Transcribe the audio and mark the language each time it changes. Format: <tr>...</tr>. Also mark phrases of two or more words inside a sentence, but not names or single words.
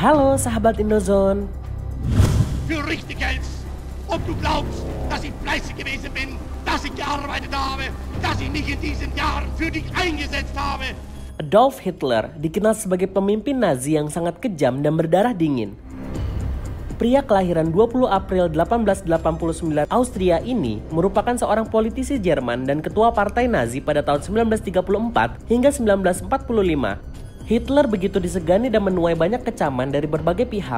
<id>Halo sahabat Indozone.</id> <de>Für richtig hältst und du glaubst, dass ich fleißig gewesen bin, dass ich gearbeitet habe, dass ich mich in diesen Jahren für dich eingesetzt habe.</de> <id>Adolf Hitler dikenal sebagai pemimpin Nazi yang sangat kejam dan berdarah dingin. Pria kelahiran 20 April 1889 Austria ini merupakan seorang politisi Jerman dan ketua partai Nazi pada tahun 1934 hingga 1945. Hitler begitu disegani dan menuai banyak kecaman dari berbagai pihak.</id>